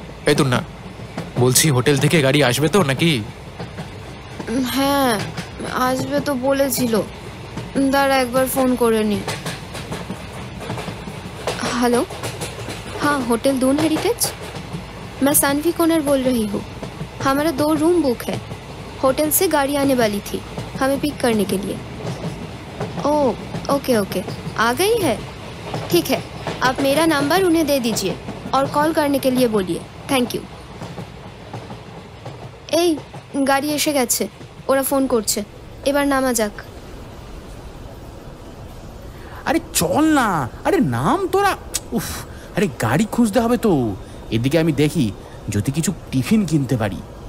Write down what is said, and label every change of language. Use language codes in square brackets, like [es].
[bn] এই তোর না, বলছি হোটেল থেকে গাড়ি আসবে তো নাকি? হ্যাঁ আসবে তো বলেছিল, দাঁড়া একবার ফোন করে নি। [hi] हेलो, हाँ होटल दून हेरिटेज, मैं सानवी कोनर बोल रही हूँ। हमारा 2 रूम बुक है, होटल से गाड़ी आने वाली थी हमें पिक करने के लिए। ओह ओके ओके, आ गई है? ठीक है, आप मेरा नंबर उन्हें दे दीजिए और कॉल करने के लिए बोलिए। Thank you. [bn] এই গাড়ি এসে গেছে, ওরা ফোন করছে, এবার নামা যাক। আরে চল না, আরে নাম তোরা। উফ, আরে গাড়ি খুঁজতে হবে তো। এদিকে আমি দেখি যদি কিছু টিফিন কিনতে পারি।